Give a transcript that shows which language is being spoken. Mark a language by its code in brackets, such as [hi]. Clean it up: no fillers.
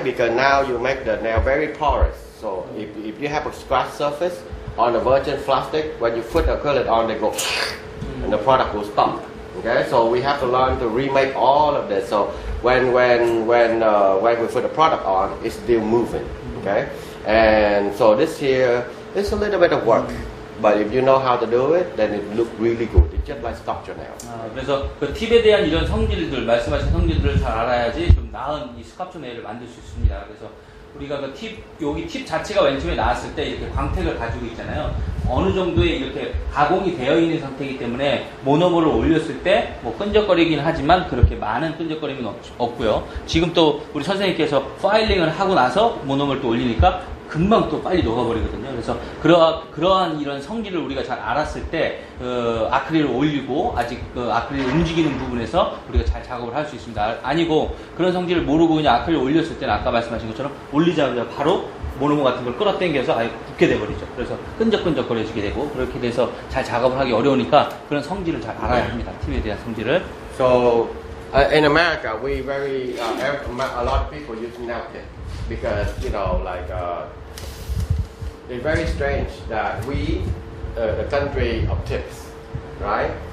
[en] Because now you make the nail very porous. So if you have a scratch surface on a virgin plastic, when you put acrylic on, they go and the product will stop. Okay? So we have to learn to remake all of this. So when we put the product on, it's still moving. Okay? And so this here is a little bit of work. But if you know how to do it, then it looks really good. It's just like sculpture nail. [ko] 그래서 그 팁에 대한 이런 성질들, 말씀하신 성질들을 잘 알아야지 좀 나은 이 스culpture nail을 만들 수 있습니다. 그래서 우리가 그 팁, 여기 팁 자체가 맨 처음에 나왔을 때 이렇게 광택을 가지고 있잖아요. 어느 정도의 이렇게 가공이 되어 있는 상태이기 때문에 모노머를 올렸을 때 뭐 끈적거리긴 하지만 그렇게 많은 끈적거림은 없고요. 지금 또 우리 선생님께서 파일링을 하고 나서 모노머를 또 올리니까 금방 또 빨리 녹아버리거든요. 그래서 그러한 이런 성질을 우리가 잘 알았을 때 아크릴을 올리고 아직 아크릴 움직이는 부분에서 우리가 잘 작업을 할 수 있습니다. 아니고 그런 성질을 모르고 그냥 아크릴 올렸을 때는 아까 말씀하신 것처럼 올리자마자 바로 모노머 같은 걸 끌어당겨서 아예 굳게 돼버리죠. 그래서 끈적끈적거려지게 되고 그렇게 돼서 잘 작업을 하기 어려우니까 그런 성질을 잘 알아야 합니다. 팁에 대한 성질을. [en] So in America, we very a lot of people use nail tip because it's very strange that we the country of tips, right?